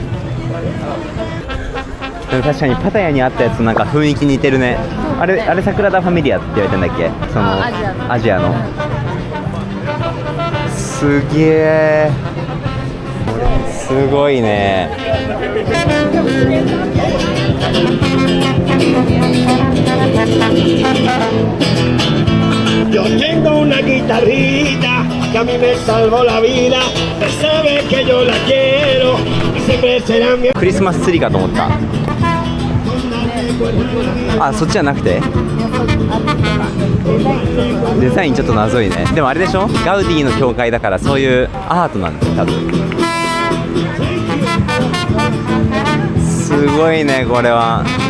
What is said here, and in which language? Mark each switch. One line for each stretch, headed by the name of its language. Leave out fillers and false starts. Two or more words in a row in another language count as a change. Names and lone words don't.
Japanese: でも確かにパタヤにあったやつとなんか雰囲気似てるね。あれサグラダ・ファミリアって言われたんだっけ、そのアジアの。すげえ、すごいね。
Spanish: Yo tengo una guitarrita que a mí me salvó la vida. Sabe que yo la quiero y siempre será mi.
Japanese: クリスマスツリーかと思った。あ、そっちじゃなくてデザインちょっと謎いね。でもあれでしょ、ガウディの教会だからそういうアートなんだよ多分。すごいね、これは。